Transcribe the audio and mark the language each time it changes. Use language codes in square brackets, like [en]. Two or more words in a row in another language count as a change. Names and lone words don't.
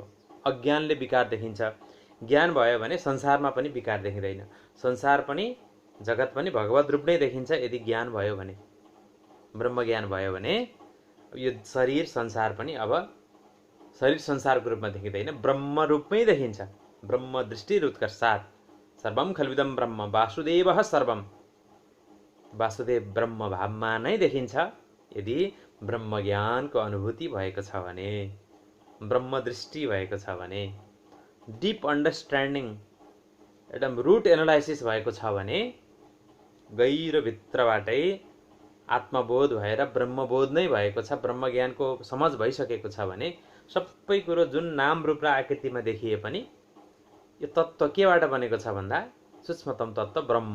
[ne] अज्ञानले विकार देखिन्छ। ज्ञान भयो भने संसारमा पनि विकार देखिँदैन। संसार पनि जगत पनि भगवत रूप नै देखिन्छ यदि ज्ञान भयो भने, ब्रह्म ज्ञान भयो भने। यो शरीर संसार पनि अब शरीर संसारको रूपमा देखिँदैन, ब्रह्म रूपमै देखिन्छ। [sa] ब्रह्म दृष्टि उत्कर्षात् सर्वम खल्विदम ब्रह्म वासुदेवः सर्वम। [ne] वासुदेव ब्रह्म भावमा नै देखिन्छ यदि ब्रह्म ज्ञानको अनुभूति भएको छ भने, ब्रह्म दृष्टि भएको छ भने, [en] deep understanding [ne] एकदम [en] root analysis [ne] भएको छ भने, गहिरो भित्रबाटै आत्मबोध भएर ब्रह्मबोध नै भएको छ, ब्रह्म ज्ञानको समझ भइसकेको छ भने, सबै कुरो जुन नाम रूप र आकृतिमा देखिए पनि यो तत्त्व केबाट बनेको छ भन्दा सूक्ष्मतम तत्त्व ब्रह्म।